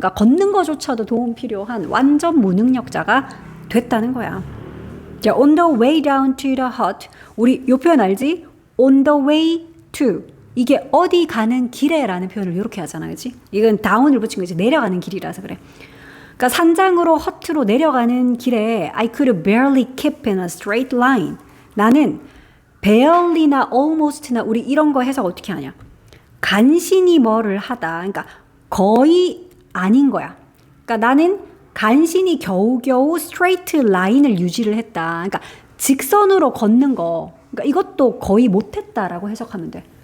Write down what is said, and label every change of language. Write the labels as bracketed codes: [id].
[ko] 그러니까 걷는 거조차도 도움 필요한 완전 무능력자가 됐다는 거야. [en] 자, on the way down to the hut. [ko] 우리 요 표현 알지? [en] on the way to. [ko] 이게 어디 가는 길에라는 표현을 이렇게 하잖아. 그치? 이건 down을 붙인 거지. 내려가는 길이라서 그래. 그러니까 산장으로 허트로 내려가는 길에 [en] I could barely keep in a straight line. [ko] 나는 barely나 almost나 우리 이런 거 해석 어떻게 하냐. 간신히 뭐를 하다. 그러니까 거의 아닌 거야. 그러니까 나는 간신히 겨우겨우 [en] straight line [ko] 을 유지를 했다. 그러니까 직선으로 걷는 거. 그러니까 이것도 거의 못했다라고 해석하면 돼.